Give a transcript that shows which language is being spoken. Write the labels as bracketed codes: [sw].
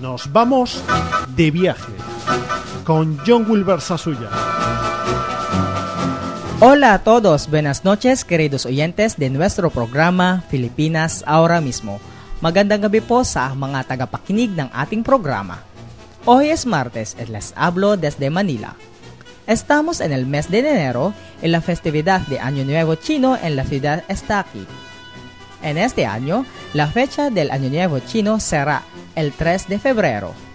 [es] Vamos de viaje con John Wilber Sasuya. Hola a todos, buenas noches queridos oyentes de nuestro programa Filipinas Ahora Mismo. [tl] Magandang gabi po sa mga tagapakinig ng ating programa. [es] Hoy es martes y les hablo desde Manila. Estamos en el mes de enero en la festividad de Año Nuevo Chino en la ciudad está aquí. En este año, la fecha del Año Nuevo Chino será el 3 de febrero.